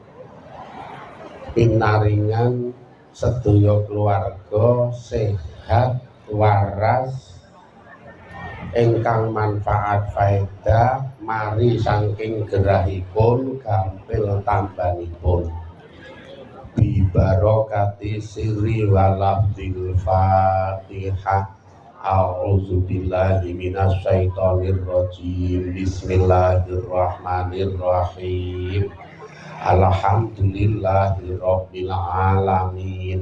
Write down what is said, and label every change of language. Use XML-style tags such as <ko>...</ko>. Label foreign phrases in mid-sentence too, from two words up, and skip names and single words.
<jv>pinaringan sedaya keluarga sehat waras ingkang manfaat faedah mari saking gerahipun gampil tambanipun</jv> <ar>ببركة سر ولفظ الفاتحة. أعوذ بالله من الشيطان الرجيم. بسم الله الرحمن الرحيم الحمد لله رب العالمين.</ar>